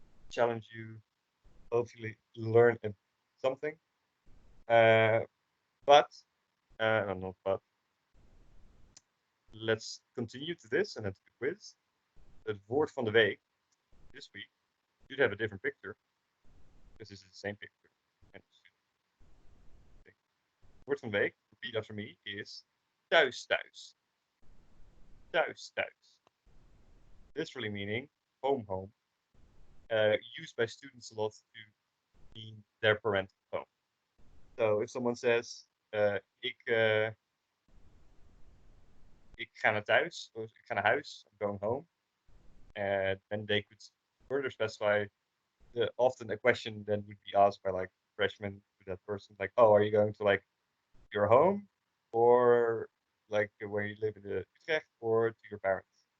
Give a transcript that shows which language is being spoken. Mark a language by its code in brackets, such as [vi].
[en] Challenge you, hopefully learn something. But let's continue to this and it's the quiz. [nl] Het woord van de week [en] this week should have a different picture because this is the same picture. [nl] And het woord van de week, [en] repeat after me, [nl] is thuis thuis. Thuis thuis. [en] Literally meaning home home. Used by students a lot to mean their parental home. So if someone says, [nl] ik ga naar thuis, [en] or [nl] ik ga naar huis, [en] I'm going home, then they could further specify, often a question then would be asked by like freshmen to that person, like, oh, are you going to like your home, or like where you live in the Utrecht, or to your parents?